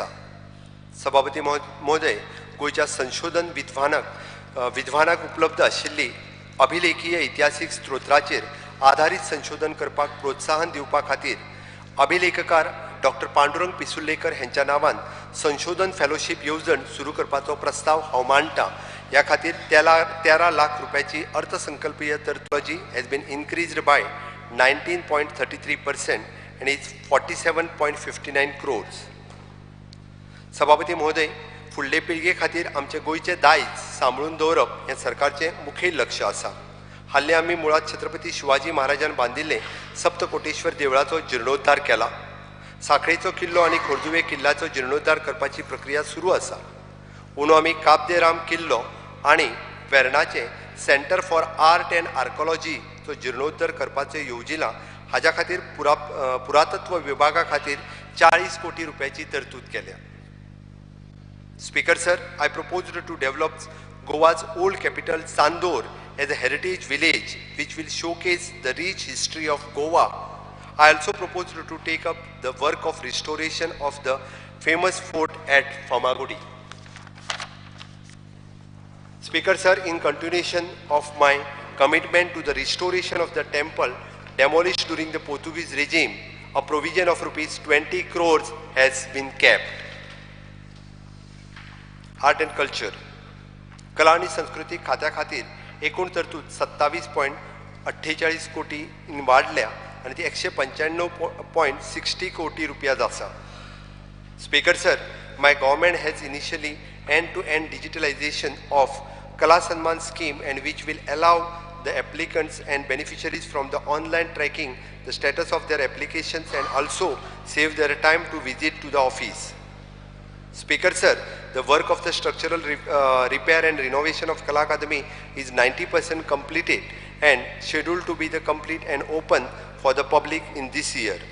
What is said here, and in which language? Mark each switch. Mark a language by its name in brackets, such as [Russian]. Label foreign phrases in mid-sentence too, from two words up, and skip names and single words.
[Konkani] सभापती महोदय, गोंयच्या संशोधन विद्वानाक उपलब्ध आशिल्ली अभिलेखीय इतिहासीक स्त्रोत्राचेर आधारीत संशोधन करपाक प्रोत्साहन दिवपा खातीर अभिलेखकार डॉक्टर पांडुरंग पिसुर्लेकर हांच्या नांवान संशोधन फेलोशीप येवजण सुरू करपाचो प्रस्ताव हांव मांडटा. ह्या खातीर 13 लाख रुपयाची अर्थसंकल्पीय तरतूद [English] has been increased by 19.33% and is 47.59 crores. [Konkani] सभापती महोदय, फुडले पिळगे खातीर आमचे गोंयचे दायज सांबाळून दवरप हें सरकारचें मुखेल लक्ष आसा. हाल्ली आमी मुळात छत्रपती शिवाजी महाराजान बांदिल्ले सप्तकोटेश्वर देवळाचो जिर्णोद्धार केला. साखळेचो किल्लो आनी खोर्जुवे किल्ल्याचो जिर्णोद्धार करपाची प्रक्रिया सुरू आसा. उणो आमी काब दे राम किल्लो आनी वेर्णाचे सेंटर फॉर आर्ट एंड आर्कोलॉजीचो जिर्णोद्धार करपाचो येवजिला. हाज्या खातीर पुरातत्व विभागा खातीर 40 कोटी रुपयाची तरतूद केल्या. [English] Speaker sir, I proposed to develop Goa's old capital Sandor as a heritage village which will showcase the rich history of Goa. I also proposed to take up the work of restoration of the famous fort at Famagudi. Speaker sir, in continuation of my commitment to the restoration of the temple demolished during the Portuguese regime, a provision of rupees 20 crores has been kept. Art and Culture. [Konkani] कला आणि संस्कृती खात्या खातीर एकूण तरतूद 27.48 कोटी वाडल्या आनी ती 195.60 कोटी रुपया आसा. [English] Speaker sir, my government has initially end-to-end digitalization of Kala Sanman scheme, and which will allow the applicants and beneficiaries from the online tracking the status of their applications and also save their time to visit to the office. Speaker sir, the work of the structural repair and renovation of Kala Academy is 90% completed and scheduled to be the complete and open for the public in this year.